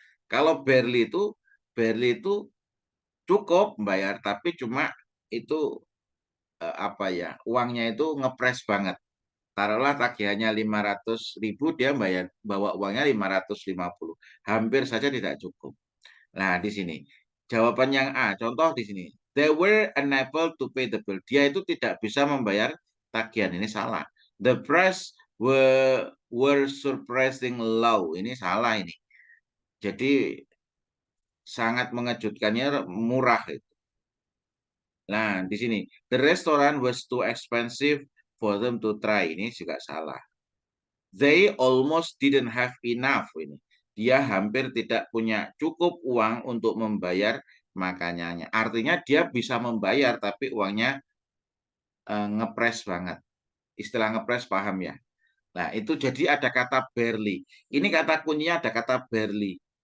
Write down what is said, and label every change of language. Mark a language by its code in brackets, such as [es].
[id] Kalau barely itu cukup bayar, tapi cuma itu uangnya itu ngepres banget. Taruhlah tagihannya 500.000, dia bawa uangnya 550, hampir saja tidak cukup. Nah, di sini jawaban yang A, contoh di sini. [en] They were unable to pay the bill. [id] Dia itu tidak bisa membayar tagihan, ini salah. [en] The price were surprising low, [id] ini salah ini. Jadi sangat mengejutkannya murah itu. Nah, di sini [en] the restaurant was too expensive for them to try, [id] ini juga salah. [en] They almost didn't have enough, [id] ini dia hampir tidak punya cukup uang untuk membayar makanannya. Artinya dia bisa membayar tapi uangnya ngepres banget. Istilah ngepres paham ya? Nah, itu jadi ada kata barely. Ini kata kuncinya ada kata barely.